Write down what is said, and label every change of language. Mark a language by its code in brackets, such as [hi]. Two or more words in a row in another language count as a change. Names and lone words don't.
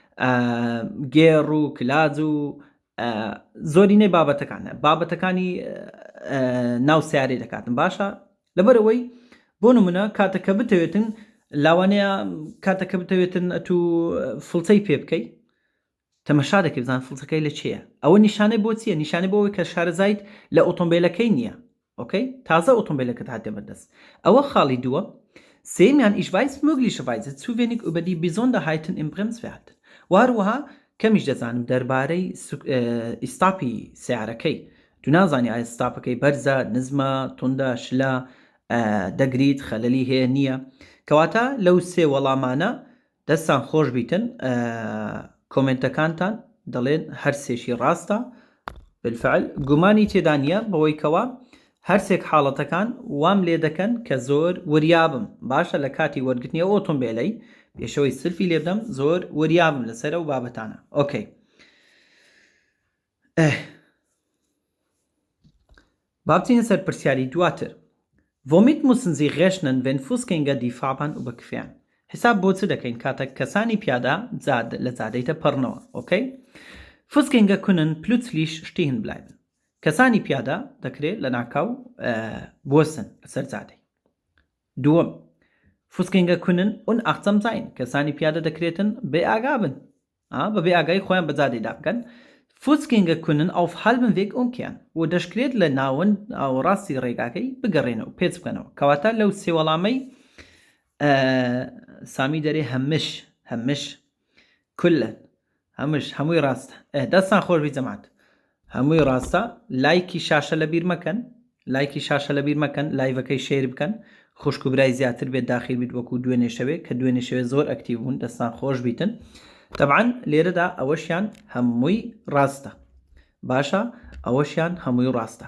[ckb] گێڕ و کلاج و زۆرینەی بابەتەکانی ناو سیارەی دەکاتن باشە لەبەرەوەی بۆ نمونە کاتەکە بتەوێتن لاوانەیە کاتەکە بتەوێتن ئەتو فڵچەی پێ بکەیت تەمەشا دەکەی بزان فڵچەکەی لە چییە ئەوە نیشانەی بۆ چییە نیشانەی بۆەوەی کە شارەزایت لە ئۆتۆمبیلەکەی نییە. ئۆکەی تازە ئۆتۆمبیلەکەت هاتێ بەردەست ئەوە خاڵی دووە. سێمیان [de] Ich weiß möglicherweise zu wenig über die Besonderheiten im Bremsverhalten. [ckb] وهروەها کەمیش دەزانم دەربارەی ئیستاپی سیارەکەی تو نازانی ئایا ستاپەکەی بەرزە نزمە توندە شلە دەگریت خەلەلی هەیە نییە کەواتە لەو سێ وەڵامانە دەستان خۆش بیتن کۆمنتەکانتان دەڵێن هەر سێشی ڕاستە بالفعل گومانی تێدا نییە بەوەی کەوا هەرسێک حاڵەتەکان وام لێ دەکەن کە زۆر وریابم باشە لە کاتی وەرگرتنی ئۆتۆمبیلەی پێشەوەی سلفی لێ بدەم زۆر وریابم لەسەر ئەو بابەتانە. ئۆکەی بابچینە سەر پرسیاری دواتر. [de] Womit müssen Sie rechnen, wenn Fußgänger die Fahrbahn überqueren? [ckb] حساب بۆ چ دەکەین کاتە کەسانی پیادا لە جادەیتە پەڕنەوە. ئۆکەی [de] Fußgänger können plötzlich stehen bleiben. [ckb] کەسانی پیادا دەکرێت لە ناکاو بوەستن لەسەر جادەی. دووەم [de] Fußgänger können unachtsam sein. [ckb] کەسانی پیادا دەکرێتن بێئاگا بن بە بێئاگای خۆیان بە جادەیدا بکەن. [de] Fußgänger können auf halbem Weg umkehren [ckb] و دەشکرێت لە ناوەند ڕاستی ڕێگاکەی بگەڕێنەوە پێچ بکەنەوە کەواتە لەو سێ وەڵامەی سامی دەرێ هەمش کولن هەمووی ڕاستە دەستان خۆشبی جەماعەت هەمووی ڕاستە لایکی شاشە لە بیر مەکەن لایڤەکەی شێر بکەن خوشک و برای زیاتر بێت داخل بیت وەکو دوێنێ شەوێ کە دوێنێ شەوێ زۆر ئەکتیڤ بوون دەستان خۆش بیتن طبعاً لێرەدا ئەوەشیان هەمووی ڕاستە باشە ئەوەشیان هەمووی ڕاستە.